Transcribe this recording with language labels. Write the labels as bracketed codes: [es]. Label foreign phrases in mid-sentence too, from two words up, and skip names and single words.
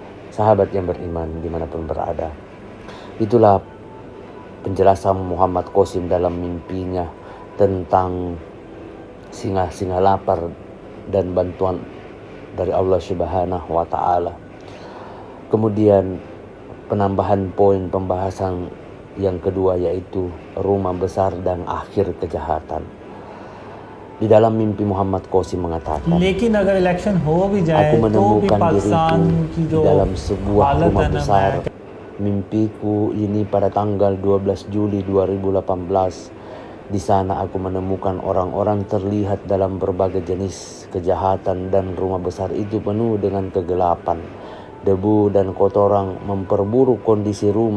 [id] Sahabat yang beriman dimanapun berada, itulah penjelasan Muhammad Qasim dalam mimpinya tentang singa-singa lapar dan bantuan dari Allah [ar] سبحانه وتعالى. [id] Kemudian penambahan poin pembahasan yang kedua yaitu rumah besar dan akhir kejahatan. Di dalam mimpi Muhammad Qasim mengatakan, [hi] लेकिन अगर इलेक्शन हो भी [id] aku [hi] जाए तो भी [id] menemukan [hi] पाकिस्तान [id] diriku [hi] की [id] di [hi] जो [id] dalam sebuah [hi] हालत [id] rumah [hi] है ना, [id] besar. [hi] मैं [id] Mimpiku ini pada tanggal 12 Juli 2018. Di sana aku menemukan orang-orang terlihat dalam berbagai jenis kejahatan dan rumah besar itu penuh dengan kegelapan. Debu dan kotoran memperburuk kondisi rumah.